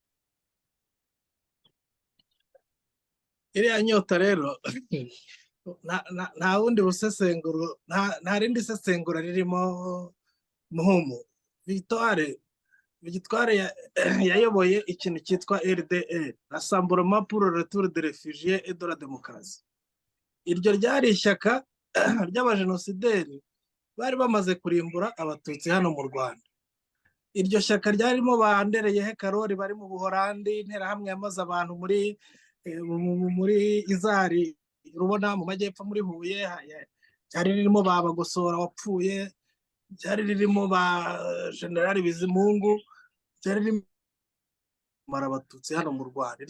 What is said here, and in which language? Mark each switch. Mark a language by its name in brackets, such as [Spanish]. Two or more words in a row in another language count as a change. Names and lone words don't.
[Kinyarwanda] iriya nyota rero nta wundi busesenguro, nta rindi sesengura ririmo muhumu. Victoire yayoboye ikintu cyitwa RDR, Rassemblement pour le retour des réfugiés et de la démocratie. Iryo ryari ishyaka ry'abajenosideri bari bamaze kurimbura abatutsi hano mu Rwanda. Iryo shyaka ryarimo ba Ndereyehe Karori bari mu Buholandi, interahamwe yamaze abantu muri Izari rubona mu majyepfo muri Huye, ryari ririmo ba Bagosora wapfuye, ryari ririmo ba Generali Bizimungu, ryari ririmo abatutsi hano mu Rwanda.